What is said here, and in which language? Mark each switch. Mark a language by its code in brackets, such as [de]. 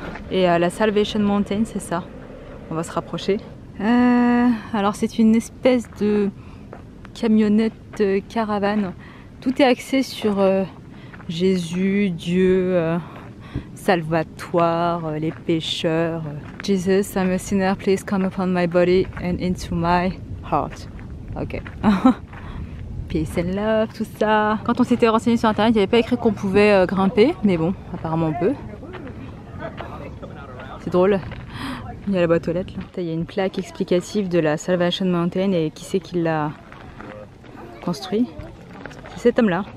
[fr] Et la Salvation Mountain, c'est ça. On va se rapprocher. Alors c'est une espèce de camionnette caravane. Tout est axé sur Jésus, Dieu, Salvatoire, les pécheurs. [en] Jesus, I'm a sinner, please come upon my body and into my heart. [fr] Ok. [en] Peace and love, [fr] tout ça. Quand on s'était renseigné sur internet, il n'y avait pas écrit qu'on pouvait grimper, mais bon, apparemment on peut. C'est drôle. Il y a la boîte aux lettres là. Il y a une plaque explicative de la Salvation Mountain et qui c'est qui l'a construit. C'est cet homme là.